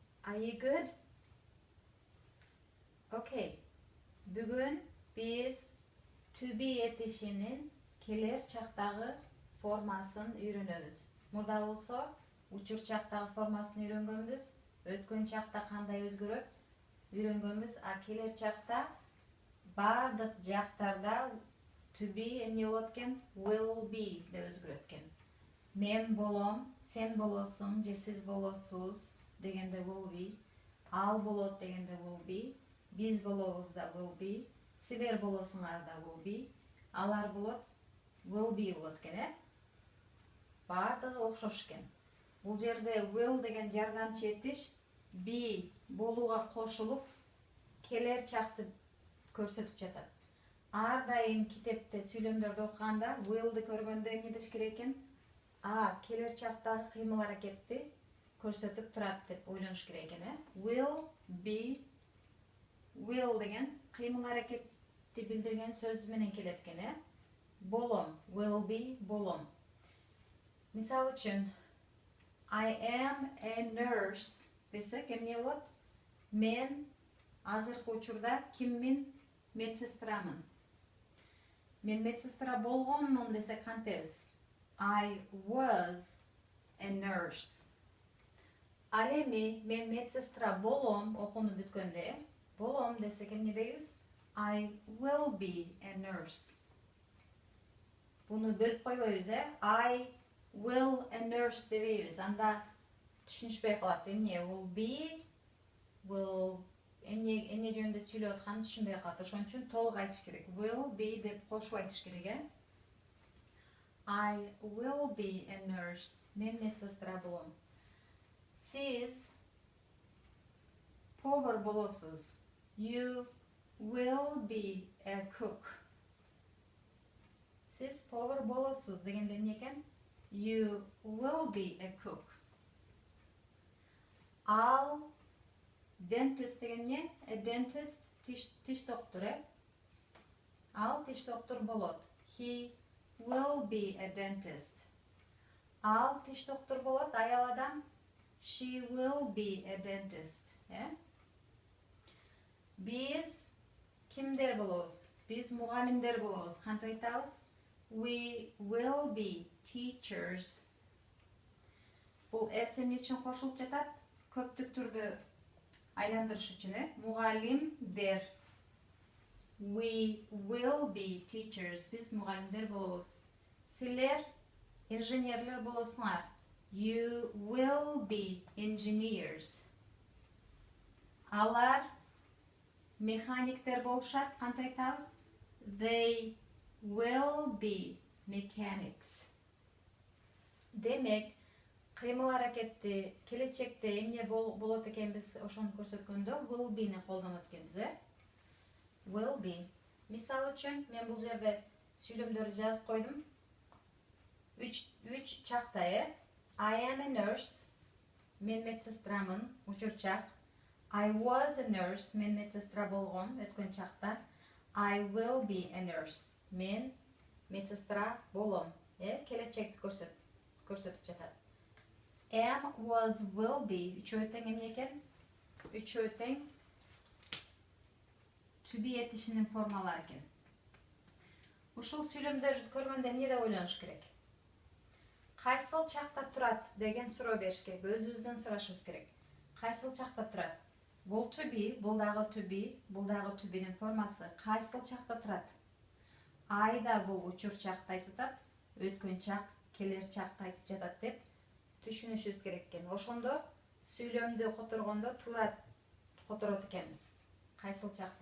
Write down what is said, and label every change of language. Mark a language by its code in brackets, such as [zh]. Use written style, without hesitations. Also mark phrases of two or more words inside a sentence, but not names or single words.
[en] Are you good? Okay. [ky] Бүгүн биз [en] to be [ky] этишинин келер чактагы формасын үйрөнөбүз. Мурда болсо учур чактагы формасын үйрөнгөнбүз. Өткөн чакта кандай өзгөрөт үйрөнгөнбүз. А келер чакта бардык жактарда [en] to be [ky] эмне болот экен? [en] Will be [ky] деп өзгөрөт экен. Мен болом, сен болосуң же сиз болосуз дегенде [en] will be. [ky] Ал болот дегенде [en] will be. [ky] Биз болобуз да [en] will be. [ky] Силер болосуңар да [en] will be. [ky] Алар болот [en] will be [ky] болот экен, бардыгы окшош экен. Бул жерде will деген жардамчы этиш be болууга кошулуп келер чакты көрсөтүп жатат. Ар дайым китепте сүйлөмдөрдү окуганда will'ды көргөндө эмне деш керек экен? Келер чактагы кыймыл аракетти көрсөтүп турат деп ойлонуш керек экен, [en] Will be. [ky] Will деген кыймыл аракетти билдирген сөз менен келет экен, Болом, [en] will be, [ky] болом. Мисал үчүн, [en] I am a nurse [ky] десек эмне болот? Мен азыркы учурда киммин? Медсестрамын. Мен медсестра болгонмун десек кантебиз? [en] I was a nurse. [ky] Ал эми мен медсестра болом окууну бүткөндө, болом десек эмне дейбиз? [en] I will be a nurse. [ky] Буну бөлүп койбойбуз, [en] I will a nurse [ky] дебейбиз. Анда түшүнүшпөй калат. Эмне [en] will be, [ky] will эмне жөнүндө сүйлөп атканын түшүнбөй калат. Ошон үчүн толук айтыш керек. [en] Will be [ky] деп кошуп айтыш керек, [en] I will be a nurse. [ky] Мен медсестра болом. Сиз повар болосуз. [en] You will be a cook. [ky] Сиз повар болосуз дегенде эмне экен? [en] You will be a cook. [ky] Ал dentist деген эмне? [en] A dentist [ky] тиш доктор, Ал тиш доктор болот. [en] He will be a dentist. [ky] Ал тиш доктор болот, аял адам. [en] She will be a dentist. [ky] Биз кимдер болобуз? Биз мугалимдер болобуз. Кантип айтабыз? [en] We will be teachers. [ky] Бул S эмне үчүн кошулуп жатат? Көптүк түрдө айландырыш үчүн, мугалимдер. [en] We will be teachers. [ky] Биз мугалимдер болобуз. Силер инженерлер болосуңар. [en] You will be engineers. [ky] Алар механиктер болушат. Кантип айтабыз? [en] They will be mechanics. [ky] Демек, кыймыл аракетти келечекте эмне болот экенбиз ошону көрсөткөндө [en] will be- [ky] ни колдонот экенбиз, [en] Will be. [ky] Мисал үчүн, мен бул жерде сүйлөмдөрдү жазып койдум. Үч чакта, [en] I am a nurse. [ky] Мен медсестрамын, учур чак. [en] I was a nurse. [ky] Мен медсестра болгом, өткөн чакта. [en] I will be a nurse. [ky] Мен медсестра болом, келечекти көрсөтүп жатат. [en] Am, was, will be. [ky] Үчөө тең эмне экен? Үчөө тең [en] to be [ky] этишинин формалары экен. Ушул сүйлөмдөрдү көргөндө эмне деп ойлонуш керек? Кайсыл чакта турат деген суроо бериш керек. Өзүбүздөн сурашыбыз керек. Кайсыл чакта турат? Бул [en] to be, [ky] бул дагы [en] to be, [ky] бул дагы [en] to be'нин [ky] формасы. Кайсыл чакта турат? I да бул учур чакты айтып атат, өткөн чак, келер чакты айтып жатат деп түшүнүшүбүз керек экен. Ошондо сүйлөмдү которгондо турат которот экенбиз. Кайсыл чакта?